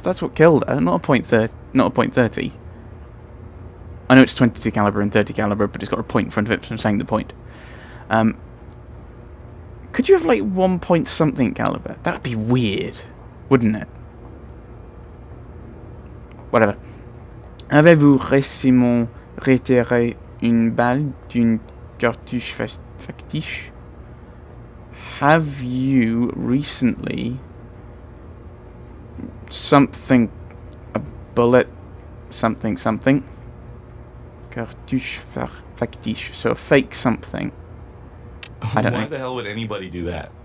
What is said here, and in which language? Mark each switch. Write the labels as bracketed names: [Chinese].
[English] That's what killed her, not a .30. I know it's 22 caliber and 30 caliber, but it's got a point in front of it, so I'm saying the point. Could you have like 1 point something caliber? That'd be weird, wouldn't it? Whatever. [French] Avez-vous récemment retiré une balle d'une cartouche factice? [English] Have you recently a bullet something [French] cartouche factice, [English] so a fake something. I don't know. Why the hell would anybody do that?